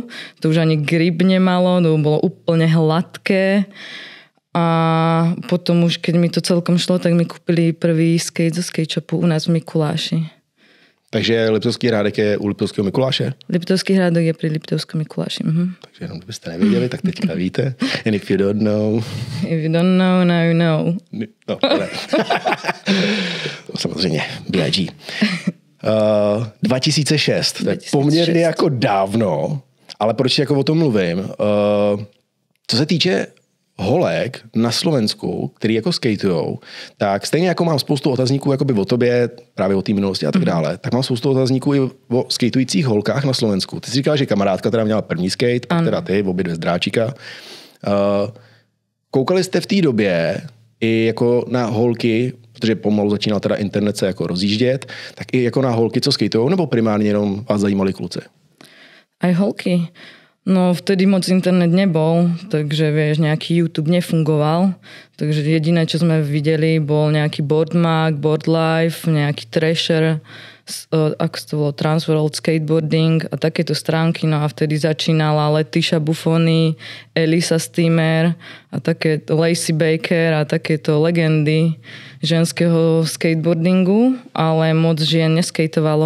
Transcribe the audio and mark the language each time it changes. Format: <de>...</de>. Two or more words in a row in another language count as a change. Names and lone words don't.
<sk>To už ani grip nemalo, to bolo úplne hladké. A potom už, keď mi to celkom šlo, tak mi kúpili prvý skate zo skate shopu u nás v Mikuláši. Takže Liptovský Hrádek je u Liptovského Mikuláše? Liptovský Hrádek je pri Liptovskom Mikuláši.</sk> <cs>Takže jenom kdybyste nevěděli, tak teďka víte.</cs> <en>And if you don't know... If you don't know, now you know.</en> <cs>No, ale... Samozřejmě, B.I.G. 2006, to je poměrně jako dávno, ale proč jako o tom mluvím? Co se týče holek na Slovensku, který jako skatujou, tak stejně jako mám spoustu otazníků jakoby o tobě, právě o té minulosti a tak dále, tak mám spoustu otazníků i o skatujících holkách na Slovensku. Ty jsi říkala, že kamarádka teda měla první skate, pak teda ty, obě dvě z dráčika. Koukali jste v té době i jako na holky, protože pomalu začínal teda internet se jako rozjíždět, tak i jako na holky, co skatujou, nebo primárně jenom vás zajímali kluci?</cs> <sk>Aj holky. No vtedy moc internet nebol, takže vieš, nejaký YouTube nefungoval. Takže jediné, čo sme videli, bol nejaký Boardmag, Boardlife, nejaký Thrasher, ako to bolo, Transworld Skateboarding a takéto stránky. No a vtedy začínala Letitia Buffoni, Elisa Steamer a také Lacey Baker a takéto legendy ženského skateboardingu, ale moc žien neskejtovalo.</sk>